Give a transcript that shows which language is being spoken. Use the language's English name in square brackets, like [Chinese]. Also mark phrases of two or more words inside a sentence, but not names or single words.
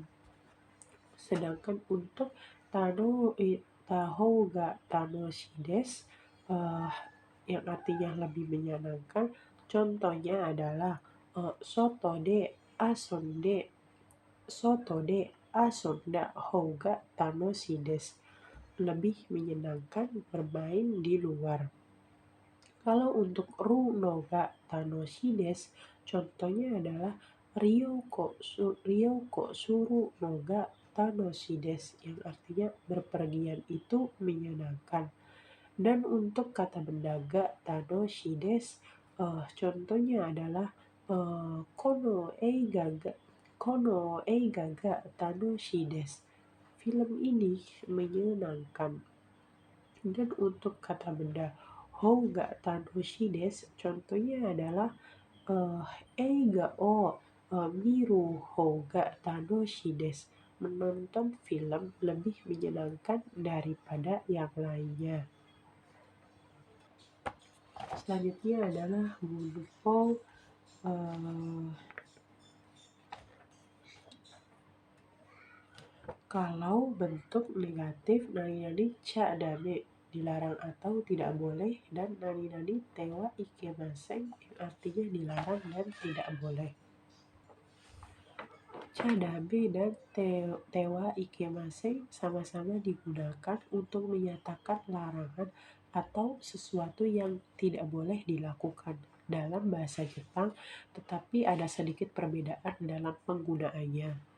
[Indonesian] Sedangkan untuk [Japanese] 方が楽しいです, [Indonesian] yang artinya lebih menyenangkan, contohnya adalah [Japanese] 外で遊んだ方が楽しいです. [Indonesian] Lebih menyenangkan bermain di luar. Kalau untuk [Japanese] るのが楽しいです, [Indonesian] contohnya adalah [Japanese] 旅行するのが楽しいです, [Indonesian] yang artinya berpergian itu menyenangkan. Dan untuk kata benda [Japanese] が楽しいです, [Indonesian] contohnya adalah [Japanese] この映画が楽しいです. [Indonesian] Film ini menyenangkan. Dan untuk kata benda [Japanese] 方が楽しいです, [Indonesian] contohnya adalah [Japanese] 映画を見る方が楽しいです. [Indonesian] Menonton film lebih menyenangkan daripada yang lainnya. Selanjutnya adalah munpo. Kalau bentuk negatif [Japanese] なになにちゃだめ, [Indonesian] dilarang atau tidak boleh, dan [Japanese] なになにてはいけません, [Indonesian] yang artinya dilarang dan tidak boleh. [Japanese] ちゃだめ [Indonesian] dan [Japanese] てはいけません [Indonesian] sama-sama digunakan untuk menyatakan larangan atau sesuatu yang tidak boleh dilakukan dalam bahasa Jepang, tetapi ada sedikit perbedaan dalam penggunaannya.